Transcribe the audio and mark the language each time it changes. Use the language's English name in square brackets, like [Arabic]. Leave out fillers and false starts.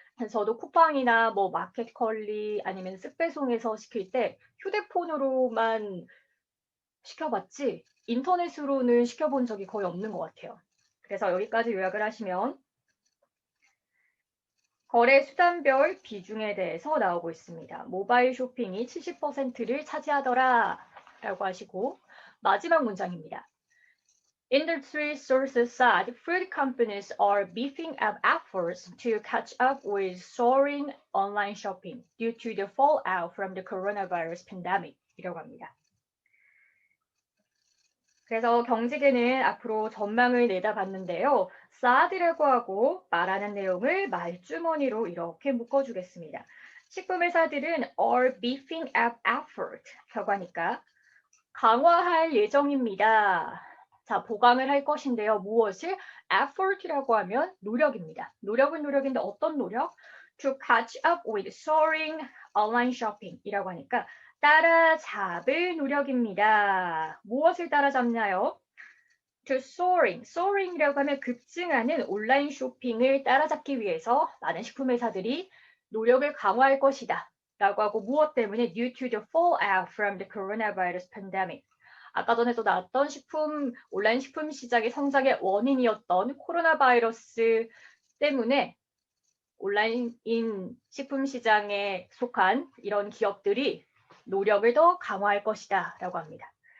[Korean] 저도 쿠팡이나 뭐 마켓컬리 아니면 쓱배송에서 시킬 때 휴대폰으로만 시켜봤지 인터넷으로는 시켜본 적이 거의 없는 것 같아요. 그래서 여기까지 요약을 하시면 거래 수단별 비중에 대해서 나오고 있습니다. 모바일 쇼핑이 70%를 차지하더라 라고 하시고 마지막 문장입니다. [English] Industry sources said food companies are beefing up efforts to catch up with soaring online shopping due to the fallout from the coronavirus pandemic [Korean] 이라고 합니다. 그래서 경제계는 앞으로 전망을 내다봤는데요. 사드라고 하고 말하는 내용을 말주머니로 이렇게 묶어주겠습니다. 식품회사들은 [English] are beefing up effort [Korean] 라고 하니까 강화할 예정입니다. 자, 보강을 할 것인데요. 무엇을? effort라고 하면 노력입니다. 노력은 노력인데 어떤 노력? [English] to catch up with soaring online shopping [Korean] 이라고 하니까 따라잡을 노력입니다. 무엇을 따라잡나요? [English] to soaring [Korean] 이라고 하면 급증하는 온라인 쇼핑을 따라잡기 위해서 많은 식품회사들이 노력을 강화할 것이다. 라고 하고 무엇 때문에 [English] due to the fallout from the coronavirus pandemic. [Korean] 아까 전에도 나왔던 온라인 식품 시장의 성장의 원인이었던 코로나 바이러스 때문에 온라인 식품 시장에 속한 이런 기업들이 노력을 더 강화할 것이다 라고 합니다.